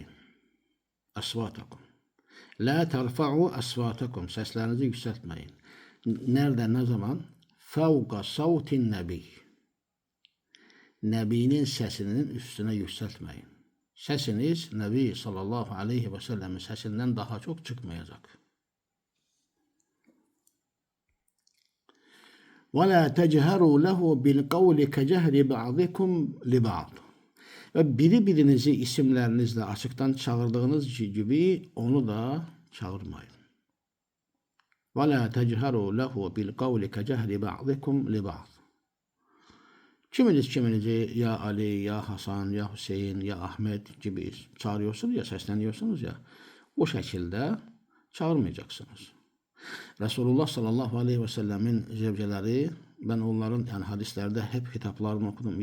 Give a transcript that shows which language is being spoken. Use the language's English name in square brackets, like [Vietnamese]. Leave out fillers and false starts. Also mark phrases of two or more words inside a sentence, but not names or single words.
[Arabic] أصواتكم. لا ترفعوا أصواتكم. [Turkish] Seslerinizi yükseltmeyin. Nerede, ne zaman? [Arabic] فوق صوت النبي. [Turkish] Nebinin sesinin üstüne yükseltmeyin. Sesiniz Nebi sallallahu aleyhi ve sellemin sesinden daha çok çıkmayacak. [Arabic] وَلَا تَجْهَرُوا لَهُ بِالْقَوْلِ كَجَهْرِ بَعْضِكُمْ لِبَعْضٍ. [Turkish] Ve birinizi isimlerinizle açıktan çağırdığınız gibi onu da çağırmayın. [Arabic] وَلَا تَجْهَرُوا لَهُ بِالْقَوْلِ كَجَهْرِ بَعْضِكُمْ لِبَعْضٍ. [Turkish] Kiminizi ya Ali, ya Hasan, ya Hüseyin, ya Ahmet gibi çağırıyorsunuz ya, sesleniyorsunuz ya, o şekilde çağırmayacaksınız. Resulullah sallallahu aleyhi ve sellemin zevceleri, ben onların yani hadislerde hep hitaplarını okudum.